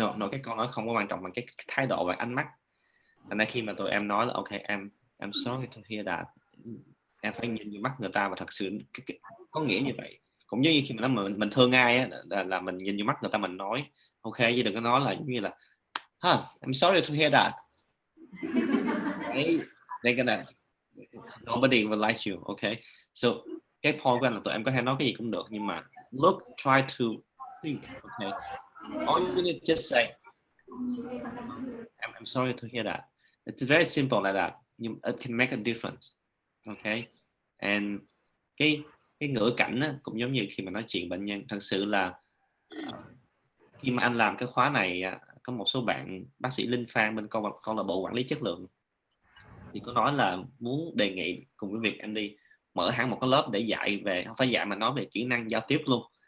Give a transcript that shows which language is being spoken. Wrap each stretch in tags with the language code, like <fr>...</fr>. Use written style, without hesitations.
<vi>Cái câu nói không có quan trọng bằng cái thái độ và ánh mắt. Thành ra khi mà tụi em nói là</vi> <en>ok I'm sorry to hear that,</en> <vi>em phải nhìn vào mắt người ta và thật sự có nghĩa như vậy. Cũng giống như khi mà mình thương ai á, là mình nhìn vào mắt người ta mình nói ok, chứ đừng có nói là giống như là</vi> <en>I'm sorry to hear that. They're gonna nobody will like you. Okay, so</en> <vi>cái point của anh là tụi em có thể nói cái gì cũng được, nhưng mà</vi> <en>look, try to think. Okay, all you need just say I'm sorry to hear that. It's very simple like that. It can make a difference.</en> <vi>Okay, and cái ngữ cảnh á, cũng giống như khi mà nói chuyện bệnh nhân. Thật sự là khi mà anh làm cái khóa này, có một số bạn bác sĩ Linh Phan bên câu lạc bộ quản lý chất lượng thì có nói là muốn đề nghị cùng với VietMD mở hẳn một cái lớp để dạy về, không phải dạy mà nói về kỹ năng giao tiếp luôn.</vi>